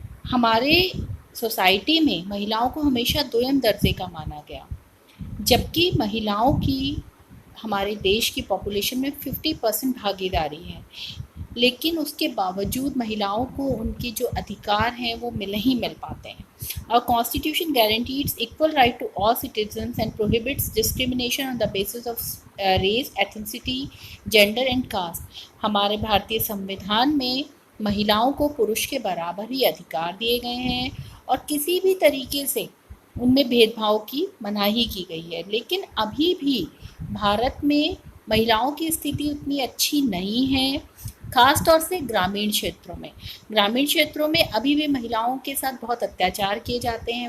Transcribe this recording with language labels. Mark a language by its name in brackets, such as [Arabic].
[Hindi] हमारे सोसाइटी में महिलाओं को हमेशा दोयम दर्जे का माना गया, जबकि महिलाओं की हमारे देश की पॉपुलेशन में 50% भागीदारी है, लेकिन उसके बावजूद महिलाओं को उनके जो अधिकार हैं वो नहीं मिल पाते हैं। [English] Our Constitution guarantees equal right to all citizens and prohibits discrimination on the basis of race, ethnicity, gender and caste. [Hindi] हमारे भारतीय संविधान में महिलाओं को पुरुष के बराबर ही अधिकार दिए गए हैं और किसी भी तरीके से उनमें भेदभाव की मनाही की गई है। लेकिन अभी भी भारत में महिलाओं की स्थिति उतनी अच्छी नहीं है, खास तौर से ग्रामीण क्षेत्रों में अभी भी महिलाओं के साथ बहुत अत्याचार किए जाते हैं।